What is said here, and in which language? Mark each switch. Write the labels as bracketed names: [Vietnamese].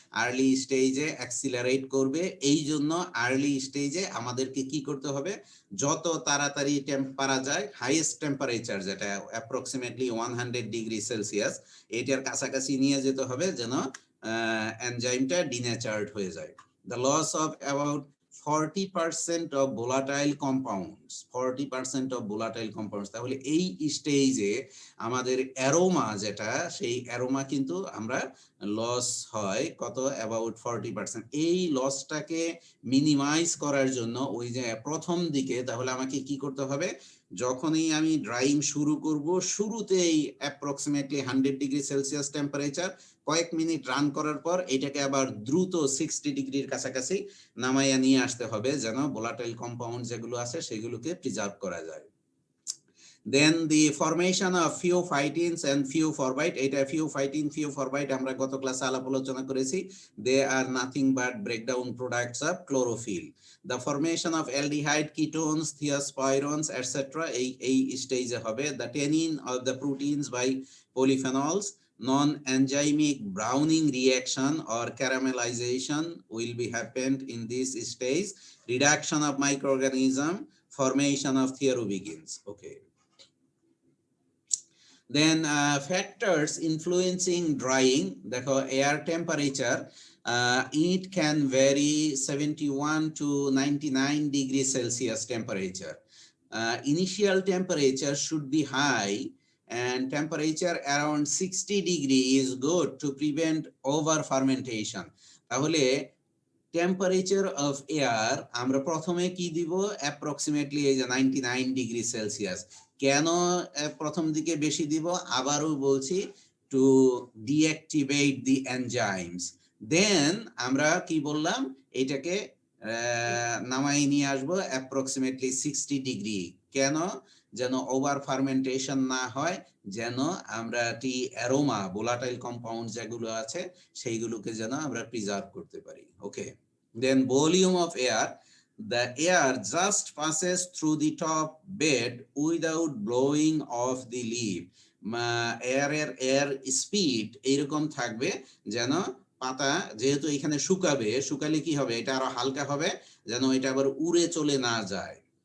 [Bangla] Early স্টেজে accelerate করবে, এই জন্য আর্লি স্টেজে আমাদেরকে কি করতে হবে, যত তাড়াতাড়ি পারা যায় হাইয়েস্ট টেম্পারেচার যেটা অ্যাপ্রক্সিমেটলি 100 ডিগ্রি সেলসিয়াস, এটার কাছাকাছি নিয়ে যেতে হবে যেন এনজাইমটা ডিনেচার্ড হয়ে যায়। [English] The loss of about 40% of volatile compounds, 40% of volatile compounds। [Bangla] তাহলে এই স্টেজে আমাদের অ্যারোমা যেটা, সেই অ্যারোমা কিন্তু আমরা লস হয় কত, অ্যাবাউট 40%। এই লসটাকে মিনিমাইজ করার জন্য ওই যে প্রথম দিকে, তাহলে আমাকে কি করতে হবে, যখনই আমি ড্রাইং শুরু করব শুরুতেই অ্যাপ্রক্সিমেটলি 100 ডিগ্রি সেলসিয়াস টেম্পারেচার, কয়েক মিনিট রান করার পর এটাকে আবার দ্রুত 60 ডিগ্রির কাছাকাছি নামাইয়া নিয়ে আসতে হবে যেন ভোলাটাইল কম্পাউন্ড যেগুলো আছে সেগুলোকে প্রিজার্ভ করা যায়। [English] Then the formation of pheophytins and pheophorbyte, [Bangla] এটা pheophytin pheophorbyte আমরা গত ক্লাসে আলাপ আলোচনা করেছি, [English] they are nothing but breakdown products of chlorophyll. The formation of aldehyde ketones, thiospirons etc. [Bangla] এই স্টেজে হবে। [English] The tanning of the proteins by polyphenols, non-enzymic browning reaction or caramelization will be happened in this stage. Reduction of microorganism, formation of thiorubigens. Okay. Then factors influencing drying, দেখো air temperature, it can vary 71 to 99 degrees Celsius temperature. Initial temperature should be high and temperature around 60 degree is good to prevent over fermentation. [Bangla] তাহলে temperature of air আমরা প্রথমে কি দিব, approximately এই যে 99 degree Celsius. কেন প্রথম দিকে বেশি দিব, আবারও বলছি, [English] To deactivate the enzymes. [Bangla] দেন আমরা কি বললাম, এটাকে নামাই নিয়ে আসবো অ্যাপ্রক্সিমেটলি 60 ডিগ্রি। কেন? যেন ওভার ফার্মেন্টেশন না হয়, যেন আমরা টি অ্যারোমা ভোলাটাইল কম্পাউন্ড যেগুলো আছে সেইগুলোকে যেন আমরা প্রিজার্ভ করতে পারি। [English] Okay, then volume of air, the air just passes through the top bed without blowing off the leaf. [Bangla] Air speed এইরকম থাকবে যেন পাতা যেহেতু এখানে শুকালে কি হবে, এটা আরো হালকা হবে যেন এটা আবার উড়ে চলে না যায়।